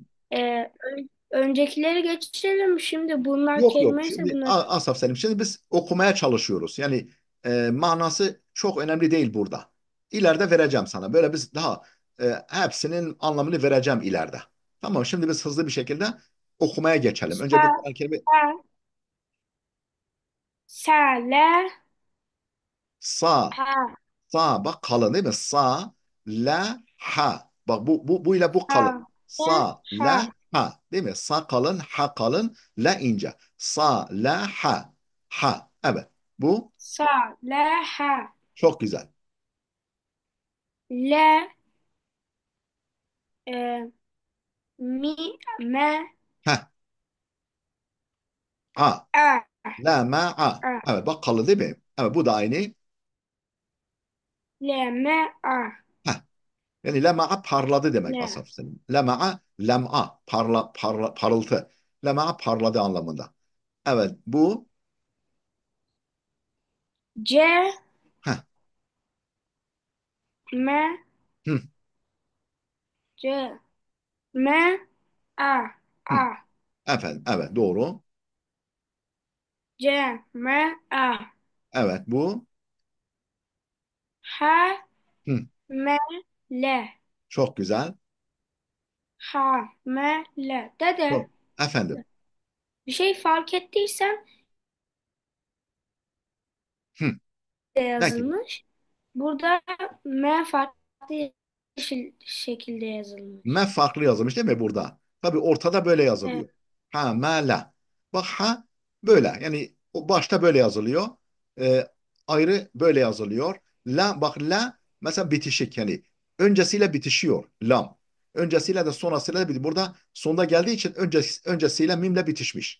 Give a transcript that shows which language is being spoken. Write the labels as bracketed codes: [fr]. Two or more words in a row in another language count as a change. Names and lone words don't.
[tr] Öncekileri geçelim. Şimdi bunlar Yok. kelime ise Şimdi bunlar. Asaf Selim. Şimdi biz okumaya çalışıyoruz. Yani manası çok önemli değil burada. İleride vereceğim sana. Böyle biz daha hepsinin anlamını vereceğim ileride. Tamam. Şimdi biz hızlı bir şekilde okumaya geçelim. Önce bu [ar] Sa, [tr] Kur'an-ı Kerim'i [ar] sa, sa, le, sa. ha, [tr] Sa bak kalın değil mi? [ar] Sa, la, ha. [tr] Bak bu ile bu [ar] ha, [tr] kalın. [ar] le, Sa, la, ha. Ha, [tr] değil mi? Sa kalın, ha kalın, la ince. [ar] Sa, la, ha. Ha. [tr] Evet. Bu [ar] Sa, la, ha. [tr] çok güzel. [ar] Le, e, mi, me, Ha. A. a, La, ma, a. a. [tr] Evet, bak kalın değil mi? Evet, bu da aynı. [ar] Le, me, a. Ha. [tr] Yani lema'a parladı demek [ar] Le. [tr] asaf senin. Lema'a, lem'a, parıltı. Lema'a parladı anlamında. Evet, bu [ar] C, heh, me, hı, c, me, a, hı. a. [tr] Efendim, evet doğru. [ar] C, me, a. [tr] Evet, bu [ar] Ha, hı, me, le. [tr] çok güzel. [ar] Ha, me, le. [tr] Dede, Çok. Efendim, bir şey fark ettiysen hı, de ne gibi? yazılmış. Burada M farklı şekilde [ar] Me [tr] yazılmış. farklı yazılmış değil mi burada? Tabii ortada böyle Evet. yazılıyor. [ar] Ha, me, la. [tr] Bak ha böyle. Yani o başta böyle yazılıyor. Ee, ayrı böyle yazılıyor. La, bak la mesela bitişik yani. Öncesiyle bitişiyor. Lam. Öncesiyle de sonrasıyla da bitişiyor. Burada sonda geldiği için öncesiyle mimle bitişmiş.